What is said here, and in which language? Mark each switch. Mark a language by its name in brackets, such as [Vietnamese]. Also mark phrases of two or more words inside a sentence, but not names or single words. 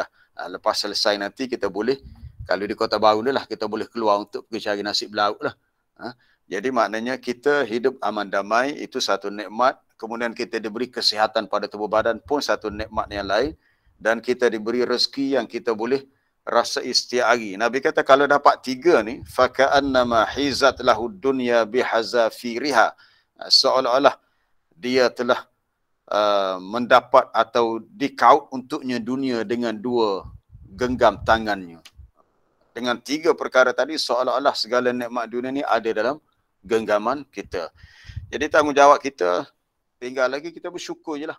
[Malay] Lepas selesai nanti kita boleh, kalau di Kota Baru ni lah, kita boleh keluar untuk pergi cari nasi belauk lah. Jadi maknanya kita hidup aman damai, itu satu nikmat. Kemudian kita diberi kesihatan pada tubuh badan pun satu nikmat yang lain. Dan kita diberi rezeki yang kita boleh rasa setiap hari. Nabi kata kalau dapat tiga ni, [Arabic] فكأنما حيزت له الدنيا بحذافيرها, [Malay] seolah-olah dia telah mendapat atau dikaut untuknya dunia dengan dua genggam tangannya. Dengan tiga perkara tadi, seolah-olah segala nikmat dunia ni ada dalam genggaman kita. Jadi tanggungjawab kita, tinggal lagi kita bersyukur je lah.